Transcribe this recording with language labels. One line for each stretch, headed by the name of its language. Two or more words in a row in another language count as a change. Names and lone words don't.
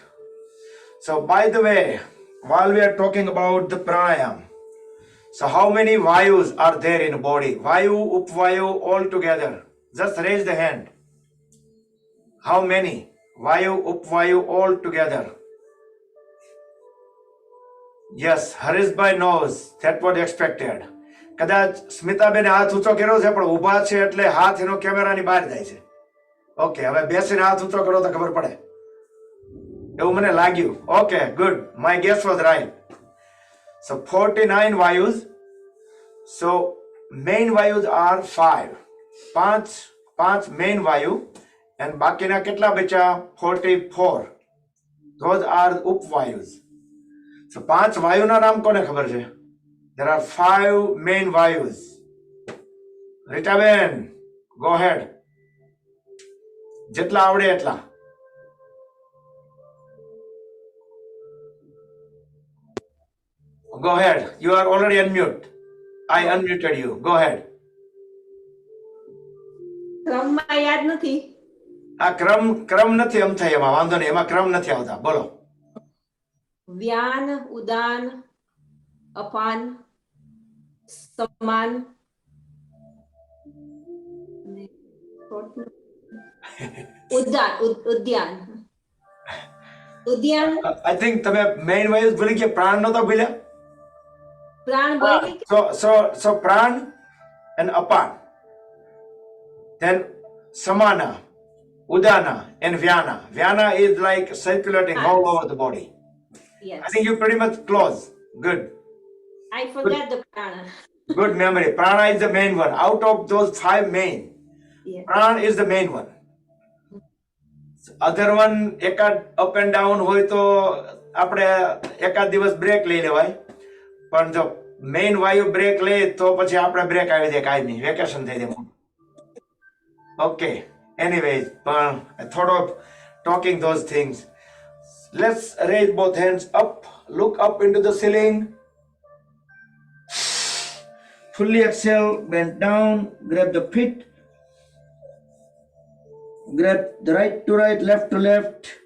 English: So by the way, while we are talking about the pranayam, so how many vayus are there in the body? Vayu, upvayu, all together. Just raise the hand. How many? Vayu, upvayu, all together. Yes, Harishbhai knows. That was expected.
Gujarati: કદાચ સ્મિતાબેને હાથ ઊંચો કર્યો છે, પણ ઊભા છે એટલે હાથ એનો કેમેરાની બહાર જાય છે. ઓકે, હવે બેસીને હાથ ઊંચો કરો તો ખબર પડે. એવું મને લાગ્યું.
English: Okay, good. My guess was right. So 49 vayus. So main vayus are 5.
Gujarati: પાંચ main vayu, and બાકીના કેટલા બચ્યા? 44.
English: Those are upvayus.
Gujarati: So 5 વાયુના નામ કોને ખબર છે?
English: There are 5 main vayus. Ritaben, go ahead.
Gujarati: જેટલા આવડે એટલા.
English: Go ahead. You are already unmute. I unmuted you. Go ahead.
Gujarati: ક્રમમાં યાદ નથી. આ ક્રમ નથી એમ થાય, એમાં વાંધો નહીં, એમાં ક્રમ નથી આવતા. બોલો. વ્યાન, ઉદાન, અપાન, સમાન, ઉદ્યાન.
English: I think
Gujarati: તમે main vayus ભૂલી ગયા, પ્રાણ નતો ભૂલ્યા? પ્રાણ બોલી.
English: So pran and apan. Then samana, udana, and vyana. Vyana is like circulating all over the body. Yes. I think you pretty much close. Good. I forgot the prana. Good memory. Prana is the main one. Out of those 5 main, Yes. prana is the main one. Other one,
Gujarati: એકાદ
English: up and down
Gujarati: હોય તો આપણે એકાદ દિવસ બ્રેક લઈ લેવાય, પણ જો મેઇન વાયુ બ્રેક લે તો પછી આપણે બ્રેક આવી જાય, કાંઈ નહીં, વેકેશન થઈ જાય.
English: ઓકે, anyways, પણ I thought of talking those things. Let's raise both hands up, look up into the ceiling. Fully exhale, bend down, grab the feet. Grab the right to right, left to left.